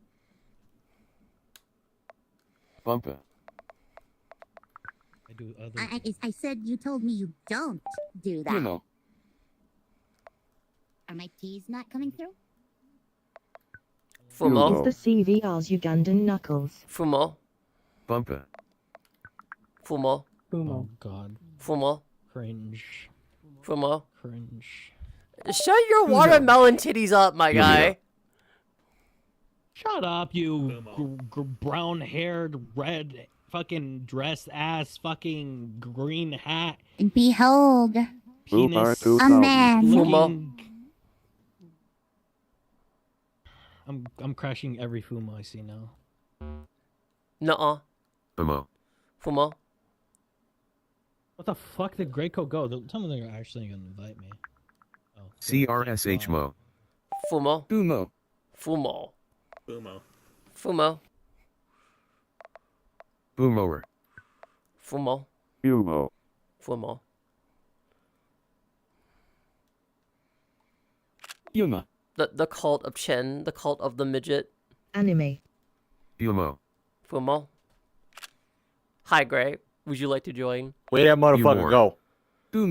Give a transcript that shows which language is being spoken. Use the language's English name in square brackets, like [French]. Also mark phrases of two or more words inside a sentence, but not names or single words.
[English] Bumpa. I do other. I said you told me you don't do that. You know. Are my T's not coming through? Fumo. It's the CVR's Ugandan knuckles. Fumo. Bumpa. Fumo. Fumo. Oh god. Fumo. Cringe. Fumo. Cringe. Shut your watermelon titties up, my guy. Shut up, you brown-haired, red, fucking dressed ass, fucking green hat. And behold, Penis. a man. Fumo. I'm crashing every Fumo I see now. Nuh-uh. Fumo. Fumo. What the fuck did Greco go? Tell me they're actually gonna invite me. Oh, CRSHMO. Fumo. Fumo. Fumo. Fumo. Fumo. Fumoer. Fumo. Fumo. Fumo. Yuma. The cult of Chen, the cult of the midget. Anime. Fumo. Fumo. Hi, Gray. Would you like to join? Way that motherfucker go. Fumo.